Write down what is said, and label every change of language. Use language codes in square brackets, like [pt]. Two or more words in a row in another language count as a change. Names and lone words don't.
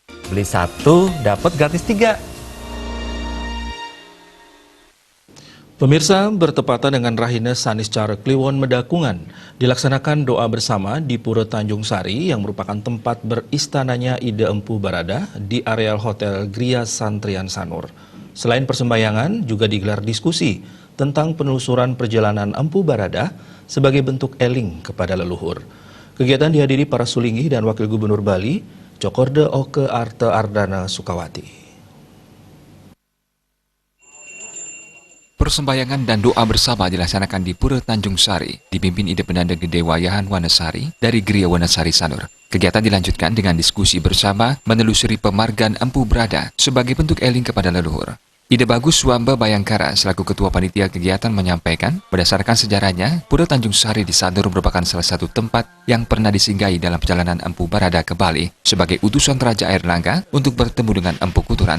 [id] Beli satu, dapat gratis 3. Pemirsa, bertepatan dengan Rahina Saniscara Kliwon Medakungan, dilaksanakan doa bersama di Pura Tanjung Sari yang merupakan tempat beristananya Ide Empu Barada di areal Hotel Gria Santrian Sanur. Selain persembahyangan, juga digelar diskusi tentang penelusuran perjalanan Empu Barada sebagai bentuk eling kepada leluhur. Kegiatan dihadiri para sulingih dan Wakil Gubernur Bali, Cokorde Oke Arte Ardana Sukawati. Persembahyangan dan doa bersama dilaksanakan di Pura Tanjung Sari, dipimpin Ide Penanda Gede Wayahan Wanasari dari Gria Wanasari Sanur. Kegiatan dilanjutkan dengan diskusi bersama menelusuri pemargan Empu Barada sebagai bentuk eling kepada leluhur. Ide Bagus Swamba Bayangkara selaku Ketua Panitia Kegiatan menyampaikan, berdasarkan sejarahnya, Pura Tanjung Sari di Sanur merupakan salah satu tempat yang pernah disinggahi dalam perjalanan Empu Barada ke Bali sebagai utusan Raja Airlangga untuk bertemu dengan Empu Kuturan.